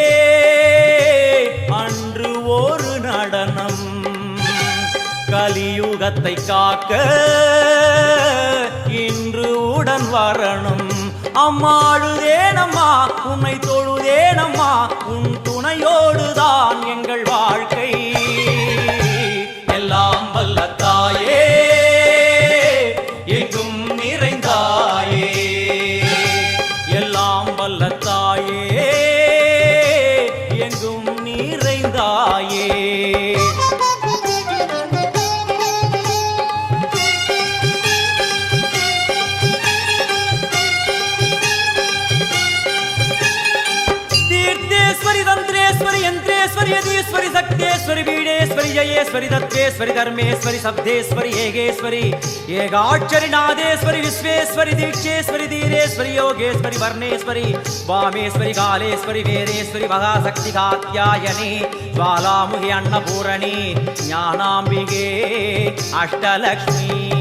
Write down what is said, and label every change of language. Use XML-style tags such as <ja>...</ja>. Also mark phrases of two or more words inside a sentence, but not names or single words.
<ta>அன்று ஒரு நடனம் கலியுகத்தை காக்க இன்று உடன் வரணும் அம்மாழுதேனம்மா உன்னை தொழுதேனம்மா உன் துணையோடுதான் எங்கள் வாழ்க்கை எல்லாம் வல்ல தாயே எங்கும் நிறைந்தாயே எல்லாம் வல்ல தாயே எங்கும் நிறைந்தாயே</ta> <sa>तीर्थेश्वरी तंत्रेश्वरी यंत्रेश्वरी यदीश्वरी शक्तेश्वरी बीडेश्वरी जयेश्वरी दत्तेश्वरी धर्मेश्वरी शब्देश्वरी येगेश्वरी</sa> <ta>ஏகாட்சரி நாதேஸ்வரி விஸ்வேஸ்வரி தீட்சேஸ்வரி தீரேஸ்வரி யோகேஸ்வரி வர்ணேஸ்வரி வாமேஸ்வரி காலேஸ்வரி வேரேஸ்வரி மகாசக்தி காத்யாயனி ஜ்வாலாமுகி அன்னபூரணி ஞானாம்பிகே அஷ்டலக்ஷ்மி</ta>